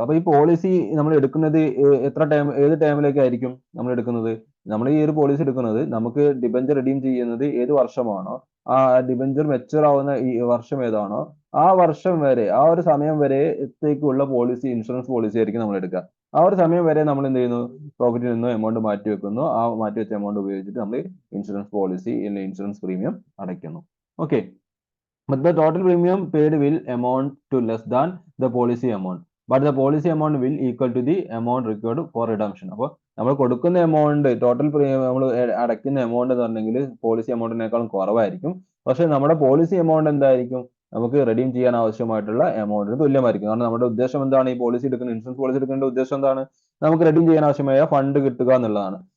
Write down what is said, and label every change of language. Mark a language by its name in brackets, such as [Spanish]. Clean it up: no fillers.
[Malayalam] അപ്പൊ ഈ പോളിസി നമ്മൾ എടുക്കുന്നത് എത്ര ടൈം, ഏത് ടൈമിലേക്കായിരിക്കും നമ്മൾ എടുക്കുന്നത്, നമ്മൾ ഈ ഒരു പോളിസി എടുക്കുന്നത് നമുക്ക് ഡിബഞ്ചർ റെഡീം ചെയ്യുന്നത് ഏത് വർഷമാണോ, ആ ഡിബഞ്ചർ മെച്ചൂർ ആവുന്ന ഈ വർഷം ഏതാണോ ആ വർഷം വരെ, ആ ഒരു സമയം വരെത്തേക്കുള്ള പോളിസി, ഇൻഷുറൻസ് പോളിസി ആയിരിക്കും നമ്മൾ എടുക്കുക. ആ ഒരു സമയം വരെ നമ്മൾ എന്ത് ചെയ്യുന്നു, പ്രോഫിറ്റിൽ നിന്ന് എമൗണ്ട് മാറ്റി വെക്കുന്നു. ആ മാറ്റി വെച്ച എമൗണ്ട് ഉപയോഗിച്ചിട്ട് നമ്മൾ ഇൻഷുറൻസ് പോളിസി അല്ലെങ്കിൽ ഇൻഷുറൻസ് പ്രീമിയം അടയ്ക്കുന്നു. [English] Okay, but the total premium paid will amount to less than the policy amount, but the policy amount will equal to the amount required for redemption. [Malayalam] അപ്പോൾ നമ്മൾ കൊടുക്കുന്ന amount, total നമ്മൾ അടയ്ക്കുന്ന amount എന്ന് പറഞ്ഞെങ്കിൽ policy എമൗണ്ടിനേക്കാളും കുറവായിരിക്കും. പക്ഷെ നമ്മുടെ പോളിസി എമൗണ്ട് എന്തായിരിക്കും, നമുക്ക് റെഡീം ചെയ്യാൻ ആവശ്യമായിട്ടുള്ള എമൗണ്ടിന് തുല്യമായിരിക്കും. കാരണം നമ്മുടെ ഉദ്ദേശം എന്താണ്, ഈ പോളിസി എടുക്കുന്ന ഇൻഷുറൻസ് പോളിസി എടുക്കേണ്ട ഉദ്ദേശം എന്താണ്, നമുക്ക് റെഡീം ചെയ്യാൻ ആവശ്യമായ ഫണ്ട് കിട്ടുക എന്നുള്ളതാണ്.